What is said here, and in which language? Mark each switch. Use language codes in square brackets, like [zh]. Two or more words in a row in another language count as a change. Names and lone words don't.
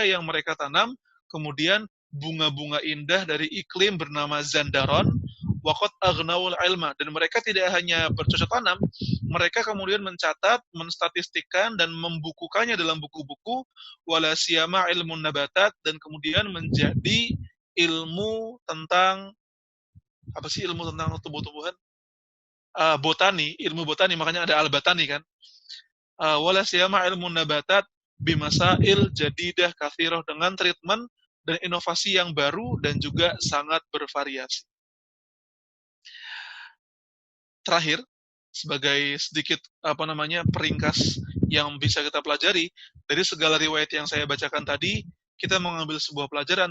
[id] yang mereka tanam, kemudian bunga-bunga indah dari iklim bernama Zandaron, [ar] وقد أغنوا العلم, [id] dan mereka tidak hanya bercocok tanam, mereka kemudian mencatat, menstatistikkan dan membukukannya dalam buku-buku, [ar] ولا سيما علم النبات, [id] dan kemudian menjadi ilmu tentang ilmu tentang tumbuh-tumbuhan, ilmu botani, makanya ada al-batani kan. [ar] ولا سيما علم النبات بمسائل جديدة كثيرة, [id] dengan treatment dan inovasi yang baru dan juga sangat bervariasi. Terakhir, sebagai sedikit peringkas yang bisa kita pelajari dari segala riwayat yang saya bacakan tadi, kita mengambil sebuah pelajaran.